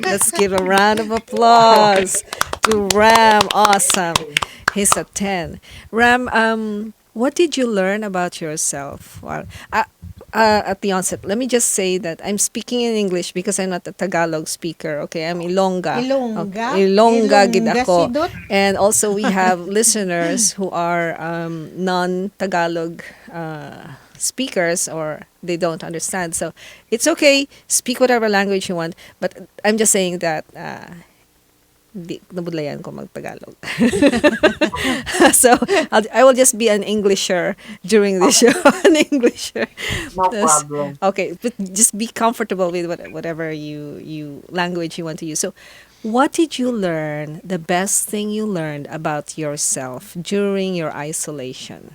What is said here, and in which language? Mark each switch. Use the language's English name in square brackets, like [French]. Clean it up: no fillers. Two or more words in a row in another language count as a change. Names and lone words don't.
[English] Let's give a round of applause to Ram. Awesome. He's a 10. Ram, what did you learn about yourself? Well, at the onset, let me just say that I'm speaking in English because I'm not a Tagalog speaker. Okay, I'm Ilongga. Ilongga? Okay, Ilongga gid Ilongga [Hiligaynon] ako. sidot? [English] And also we have listeners who are non-Tagalog speakers or they don't understand. So it's okay. Speak whatever language you want. But I'm just saying that [Hiligaynon] di nabudlayan ko mag-Tagalog. [English] So I will just be an Englisher during this show. An Englisher. No Yes. problem. Okay, but just be comfortable with whatever you language you want to use. So, what did you learn? The best thing you learned about yourself during your isolation?